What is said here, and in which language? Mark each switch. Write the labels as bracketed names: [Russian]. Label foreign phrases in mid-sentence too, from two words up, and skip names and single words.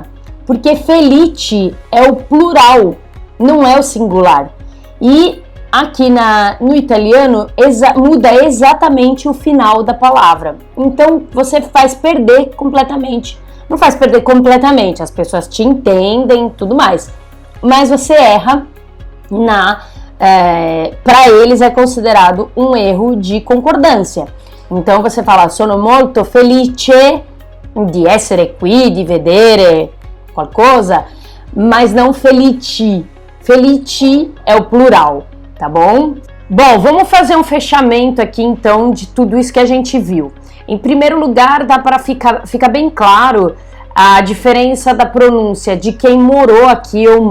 [Portuguese] Porque felice é o plural, não é o singular. E aqui no italiano muda exatamente o final da palavra. Então você faz perder completamente. Não faz perder completamente, as pessoas te entendem e tudo mais. Mas você erra para eles é considerado um erro de concordância. Então você fala: [Italian] sono molto felice di essere qui, di vedere qualcosa, [Portuguese] mas não felici. Felici é o plural, tá bom? Bom, vamos fazer um fechamento aqui então de tudo isso que a gente viu. Em primeiro lugar, dá para ficar bem claro a diferença da pronúncia de quem morou aqui ou